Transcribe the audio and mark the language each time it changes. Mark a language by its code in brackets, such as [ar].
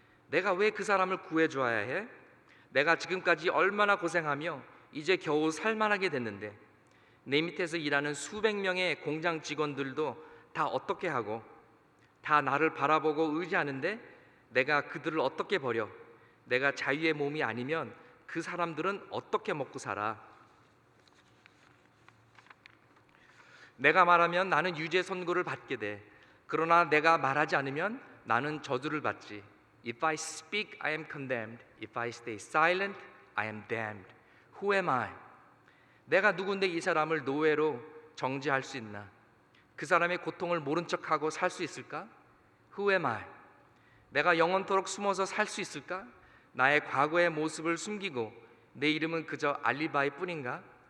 [ko] 내가 왜 그 사람을 구해줘야 해? 내가 지금까지 얼마나 고생하며 이제 겨우 살만하게 됐는데 내 밑에서 일하는 수백 명의 공장 직원들도 다 어떻게 하고 다 나를 바라보고 의지하는데 내가 그들을 어떻게 버려? 내가 자유의 몸이 아니면 그 사람들은 어떻게 먹고 살아? 내가 말하면 나는 유죄 선고를 받게 돼. 그러나 내가 말하지 않으면 나는 저주를 받지. [en] If I speak, I am condemned. If I stay silent, I am damned. Who am I? [ko] 내가 누군데 이 사람을 노예로 정죄할 수 있나? 그 사람의 고통을 모른 척하고 살 수 있을까? [en] Who am I? [ko] 내가 영원토록 숨어서 살 수 있을까? 나의 과거의 모습을 숨기고 내 이름은 그저 알리바이 뿐인가?